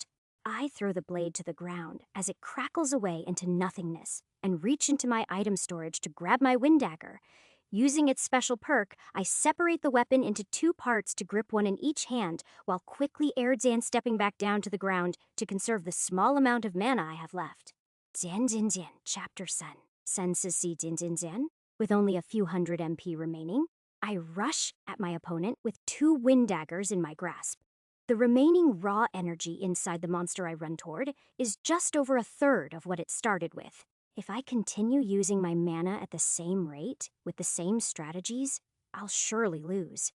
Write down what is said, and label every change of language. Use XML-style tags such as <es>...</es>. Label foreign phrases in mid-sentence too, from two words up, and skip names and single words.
<en>I throw the blade to the ground as it crackles away into nothingness and reach into my item storage to grab my wind dagger. Using its special perk, I separate the weapon into two parts to grip one in each hand while quickly air Zan stepping back down to the ground to conserve the small amount of mana I have left. Zan Zin Zan, Chapter Sen. Senses Si Zin Zin Zan. With only a few hundred MP remaining, I rush at my opponent with two wind daggers in my grasp. The remaining raw energy inside the monster I run toward is just over a third of what it started with. If I continue using my mana at the same rate, with the same strategies, I'll surely lose.</en>